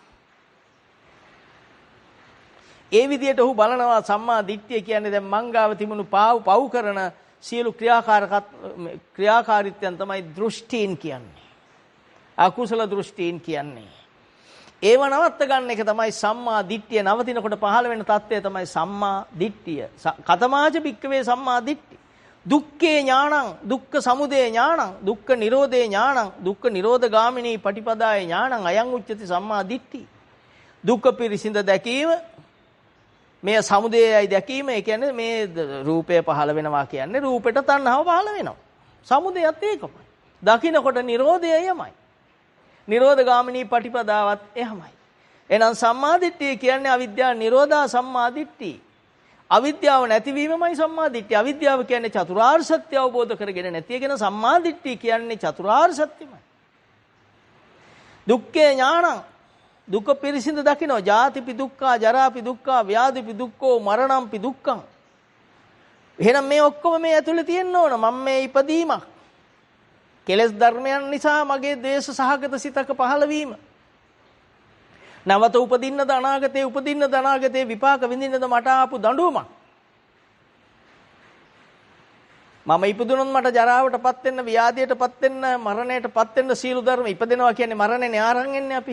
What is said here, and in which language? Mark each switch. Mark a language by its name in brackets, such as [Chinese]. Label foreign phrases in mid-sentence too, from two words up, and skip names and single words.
[Sinhala] ඒ විදිහට ඔහු බලනවා සම්මා දිට්ඨිය කියන්නේ දැන් මංගාව තිබුණු පව් කරන සියලු ක්‍රියාකාරීත්වයන් තමයි දෘෂ්ටීන් කියන්නේ. අකුසල දෘෂ්ටීන් කියන්නේ. ඒව නවත්ත ගන්න එක තමයි සම්මා දිට්ඨිය. නවතිනකොට පහළ වෙන தත්ත්වය තමයි සම්මා දිට්ඨිය. [Pali] කතමාච භික්කවේ සම්මා දිට්ඨි. දුක්ඛේ ඥානං, දුක්ඛ සමුදය ඥානං, දුක්ඛ නිරෝධේ ඥානං, දුක්ඛ නිරෝධ ගාමිනී පටිපදාය ඥානං අයං උච්චති සම්මා දිට්ඨි. [Sinhala] දුක්ඛ පිරිසිඳ දැකීම, මේ සමුදයයි දැකීම. ඒ කියන්නේ මේ රූපය පහළ වෙනවා කියන්නේ රූපෙට තණ්හාව පහළ වෙනවා. සමුදයත් ඒකමයි. දකින්නකොට නිරෝධය එයමයි. නිරෝධ ගාමිනී පටිපදාවත් එහෙමයි. එහෙනම් සම්මාදිට්ඨිය කියන්නේ අවිද්‍යාව නිරෝධා සම්මාදිට්ඨිය. අවිද්‍යාව නැතිවීමමයි සම්මාදිට්ඨිය. අවිද්‍යාව කියන්නේ චතුරාර්ය සත්‍ය අවබෝධ කරගෙන නැති කියන සම්මාදිට්ඨිය කියන්නේ චතුරාර්ය සත්‍යමයි. [Pali] දුක්ඛේ ඥානං [Sinhala] දුක පිරිසිඳ දකින්න. [Pali] ජාතිපි දුක්ඛා, ජරාපි දුක්ඛා, ව්‍යාධිපි දුක්ඛෝ, මරණම්පි දුක්ඛං. [Sinhala] එහෙනම් මේ ඔක්කොම මේ ඇතුලේ තියෙන්න ඕන. මම මේ ඉපදීමක්. කෙලෙස් ධර්මයන් නිසා මගේ ද්වේෂ සහගත සිතක පහළ වීම. නැවත උපදින්නද අනාගතේ උපදින්නද අනාගතේ විපාක විඳින්නද මට ආපු දඬුවමක්. මම ඉපදුනොත් මට ජරාවටපත් වෙන්න, ව්‍යාධියටපත් වෙන්න, මරණයටපත් වෙන්න සීල ධර්ම ඉපදෙනවා කියන්නේ මරණයනේ ආරන් එන්නේ අපි.